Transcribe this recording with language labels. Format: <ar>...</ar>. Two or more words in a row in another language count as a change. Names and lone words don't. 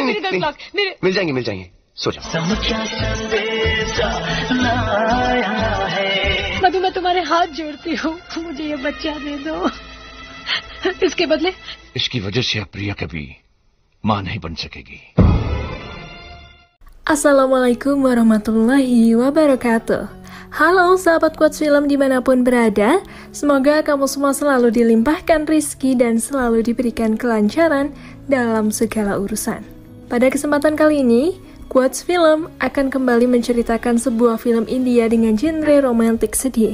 <hi>मेरे 10 लाख मेरे मिल जाएंगे, सो जाओ। अभी मैं तुम्हारे हाथ जोड़ती हूँ, मुझे ये बच्चा दे दो। इसके बदले इसकी वजह से अब प्रिया कभी मां नहीं बन सकेगी।</hi> <ar>السلام عليكم ورحمة الله وبركاته.</ar> <id>Halo sahabat Quotes Film dimanapun berada, semoga kamu semua selalu dilimpahkan rizki dan selalu diberikan kelancaran dalam segala urusan. Pada kesempatan kali ini, Quotes Film akan kembali menceritakan sebuah film India dengan genre romantik sedih.</id>